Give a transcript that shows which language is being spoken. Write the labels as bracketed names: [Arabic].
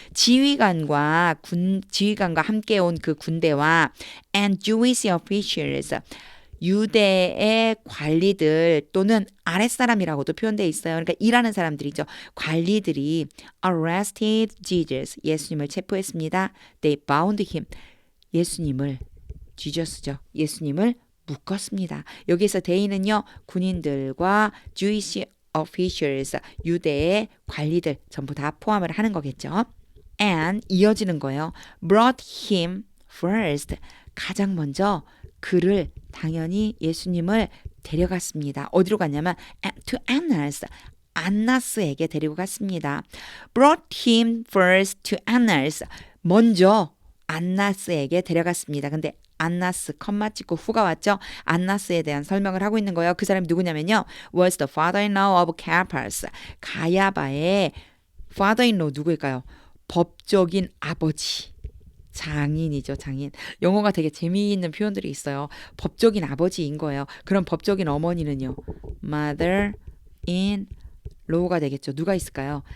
[Korean] 지휘관과 함께 온 그 군대와 [English] and Jewish officials [Korean] 유대의 관리들 또는 아랫사람이라고도 표현되어 있어요. 그러니까 일하는 사람들이죠. 관리들이 [English] arrested Jesus, [Korean] 예수님을 체포했습니다. [English] They bound him, [Korean] 예수님을 [English] Jesus죠. [Korean] 예수님을 묶었습니다. 여기서 they는요. 군인들과 Jewish officials, 유대의 관리들 전부 다 포함을 하는 거겠죠. And 이어지는 거예요. [English] brought him first, [Korean] 가장 먼저 그를 당연히 예수님을 데려갔습니다. 어디로 갔냐면 [English] to Annas, [Korean] 안나스에게 데리고 갔습니다. [English] brought him first to Annas, [Korean] 먼저 안나스에게 데려갔습니다. 근데 안나스 컴마 찍고 후가 왔죠. 안나스에 대한 설명을 하고 있는 거예요. 그 사람이 누구냐면요. [English] was the father-in-law of Caiaphas. [Korean] 가야바의 father-in-law 누구일까요? 법적인 아버지. 장인이죠, 장인. 영어가 되게 재미있는 표현들이 있어요. 법적인 아버지인 거예요. 그럼 법적인 어머니는요. mother-in law가 되겠죠. 누가 있을까요?